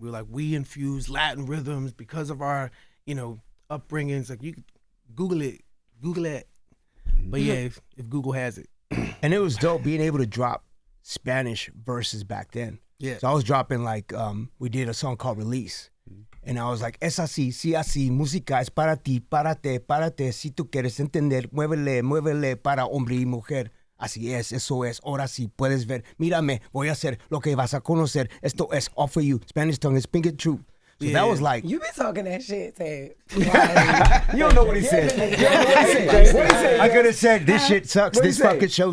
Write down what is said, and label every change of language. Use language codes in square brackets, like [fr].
[en] We were like, we infuse Latin rhythms because of our upbringings. Like you could Google it. But yeah, if Google has it. and it was dope being able to drop Spanish verses back then. Yeah. So I was dropping like we did a song called Release. [es] And I was like, es así, sí así, música es para ti, párate, si tú quieres entender, muévele para hombre y mujer. Así es, eso es, ahora sí puedes ver. Mírame, voy a hacer lo que vas a conocer. [en] Esto es all for you. Spanish tongue is speak it true. So that was like... You been talking that shit, Ted. You don't know what he said. What he said? I could have said, this shit sucks, this fucking show...